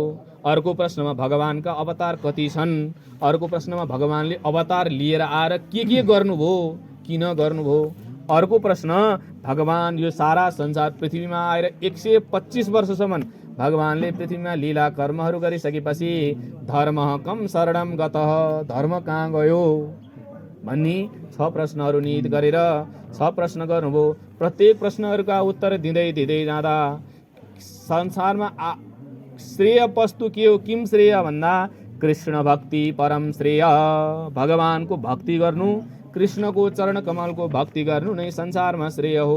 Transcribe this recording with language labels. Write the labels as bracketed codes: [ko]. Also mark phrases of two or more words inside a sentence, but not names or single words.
[ne] अर्को प्रश्नमा भगवानका अवतार कति छन्। अर्को प्रश्नमा भगवानले अवतार लिएर आएर के गर्नुभयो, किन गर्नुभयो। अर्को प्रश्न, भगवान यो सारा संसार पृथ्वीमा आएर 125 वर्षसम्म भगवानले पृथ्वीमा लीला कर्महरू गरिसकेपछि [sa] धर्म कम शरणम गतः, [ne] धर्म कहाँ गयो भन्ने 6 प्रश्नहरू निहित गरेर 6 प्रश्न गर्नुभयो। प्रत्येक प्रश्नहरूका उत्तर दिँदै जाँदा संसारमा श्रेय वस्तु के हो, [sa] किम श्रेय [ne] भन्दा कृष्ण भक्ति परम श्रेय। भगवानको भक्ति गर्नु, कृष्णको चरण कमलको भक्ति गर्नु नै संसारमा श्रेय हो।